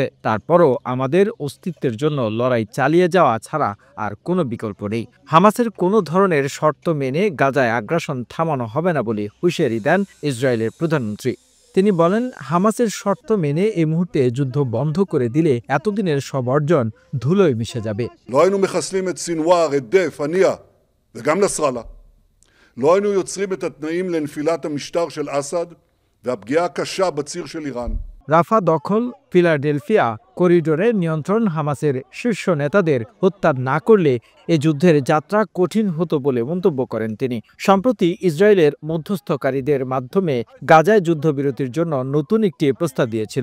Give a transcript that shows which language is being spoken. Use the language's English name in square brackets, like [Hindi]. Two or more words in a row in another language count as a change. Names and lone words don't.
[Bangla] তারপরও আমাদের অস্তিত্বের জন্য লড়াই চালিয়ে যাওয়া ছাড়া আর কোনো বিকল্প নেই। হামাসের কোনো ধরনের শর্ত মেনে গাজায় আগ্রাসন থামানো হবে না বলে হুঁশিয়ারি দেন ইসরায়েলের প্রধানমন্ত্রী। তিনি বলেন, হামাসের শর্ত মেনে এই মুহূর্তে যুদ্ধ বন্ধ করে দিলে এতদিনের সব অর্জন ধুলোয় মিশে যাবে। [Hebrew] לא היינו מחסלים את סינואר, את דף, הנייה וגם נסראללה. לא היינו יוצרים את התנאים לנפילת המשטר של אסד והפגיעה הקשה בציר של איראן. [Bangla] রাফা দখল, ফিলাডেলফিয়া করিডোরে নিয়ন্ত্রণ হামাসের শীর্ষ নেতাদের হত্যা না করলে এ যুদ্ধের যাত্রা কঠিন হতো বলে মন্তব্য করেন তিনি। সম্প্রতি ইসরায়েলের মধ্যস্থকারীদের মাধ্যমে গাজায় যুদ্ধবিরতির জন্য নতুন একটি প্রস্তাব দিয়েছিল।